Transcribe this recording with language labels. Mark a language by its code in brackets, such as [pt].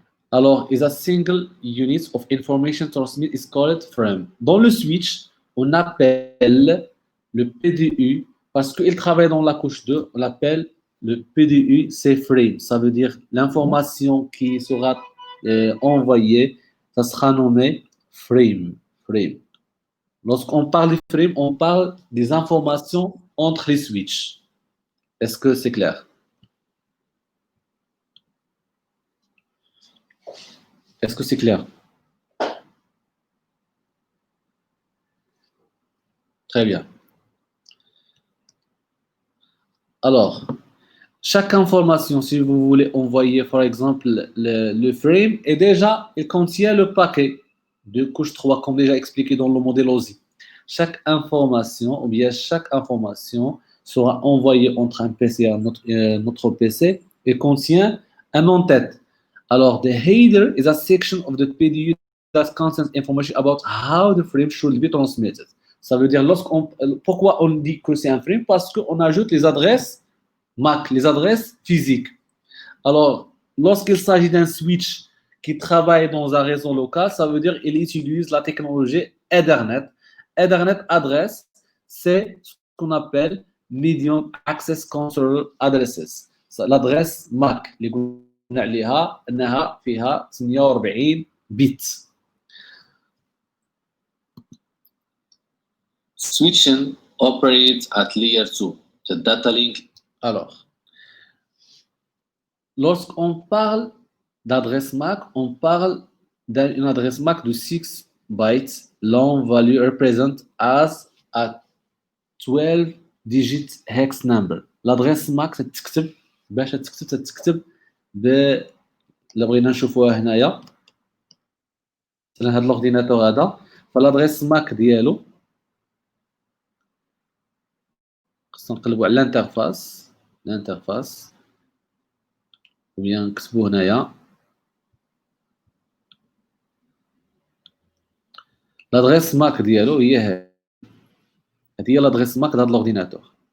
[en] Alors, is a single unit of information transmit is called frame. [fr] Dans le switch, on appelle le PDU, parce qu'il travaille dans la couche 2, on l'appelle le PDU, c'est frame. Ça veut dire l'information qui sera envoyée, ça sera nommé frame. Frame. Lorsqu'on parle de frame, on parle des informations entre les switches. Est-ce que c'est clair? Est-ce que c'est clair? Très bien. Alors, chaque information, si vous voulez envoyer, par exemple, le frame, et déjà, il contient le paquet de couche 3, comme déjà expliqué dans le modèle OSI. Chaque information, ou bien chaque information, sera envoyée entre un PC et un autre PC et contient un en-tête. [en] Alors, the header is a section of the PDU that contains information about how the frame should be transmitted. [fr] Ça veut dire, pourquoi on dit que c'est un frame? Parce qu'on ajoute les adresses MAC, les adresses physiques. Alors, lorsqu'il s'agit d'un switch qui travaille dans un réseau local, ça veut dire qu'il utilise la technologie Ethernet. Ethernet adresse, c'est ce qu'on appelle Medium Access Control Addresses. [ar] L'adresse MAC اللي قلنا عليها انها فيها 48 بت. [en] Switching operates at layer 2, the data link. [fr] Alors, lorsqu'on parle d'adresse MAC, on parle d'une adresse MAC de 6 bytes, [en] long value represent as a 12-digit hex number. [ar] L'adresse MAC تتكتب باش تتكتب اللي بغينا نشوفوها هنايا. مثلا هذا الاورديناتور هذا فالادريس ماك ديالو خصنا نقلبوا على الانترفاس وبيان نكتبوا هنايا لادريس ماك ديالو هي هذه هي لادريس ماك لهذا الاورديناتور.